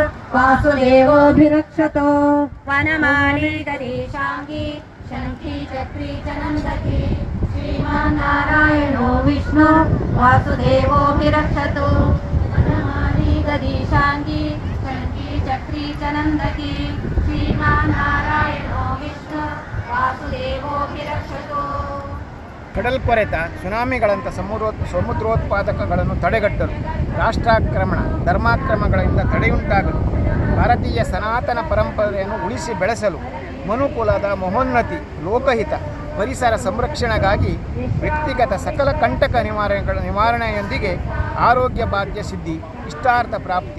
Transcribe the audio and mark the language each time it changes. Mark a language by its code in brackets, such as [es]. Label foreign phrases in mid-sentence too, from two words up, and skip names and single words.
[sa] वासुदेवोऽभिरक्षतो वनमाली गरीशाङ्गी शङ्खी चक्री च नन्दकी श्रीमान्नारायणो विष्णु वासुदेवोऽभिरक्षतो वनमाली गरीशाङ्गी शङ्खी चक्री च नन्दकी श्रीमान्नारायणो विष्णु वासुदेवोऽभिरक्षतो [kn] ಕಡಲ್ಕೊರೆತ ಸುನಾಮಿಗಳಂಥ ಸಮುದ್ರೋತ್ಪಾದಕಗಳನ್ನು ತಡೆಗಟ್ಟಲು ರಾಷ್ಟ್ರಾಕ್ರಮಣ ಧರ್ಮಾಕ್ರಮಗಳಿಂದ ತಡೆಯುಂಟಾಗಲು ಭಾರತೀಯ ಸನಾತನ ಪರಂಪರೆಯನ್ನು ಉಳಿಸಿ ಬೆಳೆಸಲು ಮನುಕುಲದ ಮಹೋನ್ನತಿ ಲೋಕಹಿತ ಪರಿಸರ ಸಂರಕ್ಷಣೆಗಾಗಿ ವ್ಯಕ್ತಿಗತ ಸಕಲ ಕಂಟಕ ನಿವಾರಣೆಯೊಂದಿಗೆ ಆರೋಗ್ಯ ಭಾಗ್ಯ ಸಿದ್ಧಿ ಇಷ್ಟಾರ್ಥ ಪ್ರಾಪ್ತಿ.